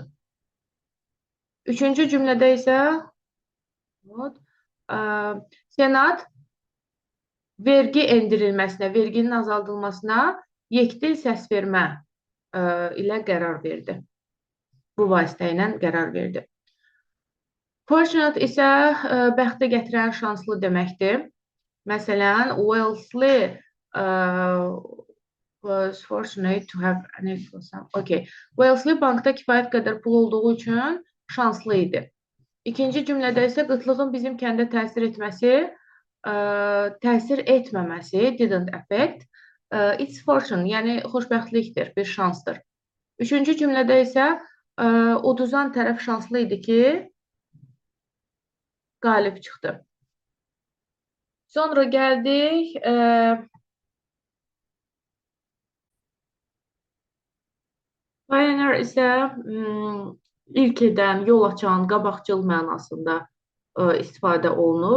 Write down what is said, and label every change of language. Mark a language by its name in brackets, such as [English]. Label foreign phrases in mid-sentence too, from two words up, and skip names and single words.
[Azerbaijani] Üçüncü cümlədə isə Senat vergi endirilməsinə, verginin azaldılmasına yekdil səs vermə ilə qərar verdi. Bu vasitə ilə qərar verdi. Fortunate isə bəxtə gətirən şanslı deməkdir. [English] Məsələn, Wellesley was fortunate to have an influence. Okay. [Azerbaijani] Wellesley bankda kifayət qədər pul olduğu üçün şanslı idi. İkinci cümlədə isə qıtlığın bizim kəndə təsir etməsi, təsir etməməsi, [English] didn't affect. It's fortune, [Azerbaijani] yəni xoşbəxtlikdir, bir şansdır. Üçüncü cümlədə isə uduzan tərəf şanslı idi ki, qalib çıxdı. Sonra gəldik pioneer isə ilk edən, yol açan, qabaqcıl mənasında istifadə olunur.